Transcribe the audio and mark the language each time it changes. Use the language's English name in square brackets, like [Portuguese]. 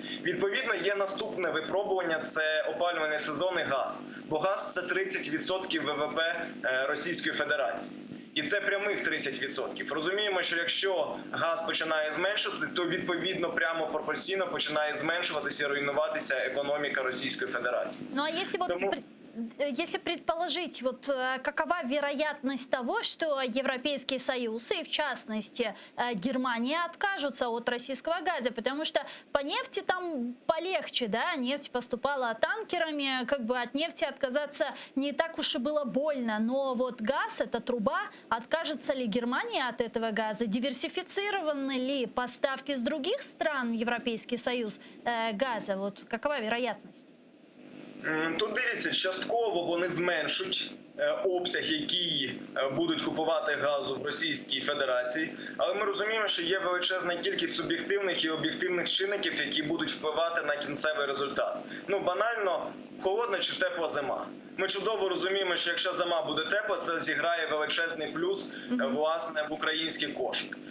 [Ukrainian] Відповідно, є наступне випробування – це опалювальний сезон і газ. Бо газ – це 30% ВВП Російської Федерації. І це прямих 30%. Розуміємо, що якщо газ починає зменшувати, то відповідно прямо пропорційно починає зменшуватися і руйнуватися економіка Російської Федерації. [Russian] Ну а если предположить, вот какова вероятность того, что Европейский Союз и в частности Германия откажутся от российского газа, потому что по нефти там полегче, да, нефть поступала танкерами, как бы от нефти отказаться не так уж и было больно, но вот газ, эта труба, откажется ли Германия от этого газа, диверсифицированы ли поставки с других стран в Европейский Союз газа, вот какова вероятность? [Ukrainian] Тут дивіться, частково вони зменшать обсяг, який будуть купувати газу в Російській Федерації. Але ми розуміємо, що є величезна кількість суб'єктивних і об'єктивних чинників, які будуть впливати на кінцевий результат. Ну, банально, холодна чи тепла зима. Ми чудово розуміємо, що якщо зима буде тепла, це зіграє величезний плюс, власне, в український кошик.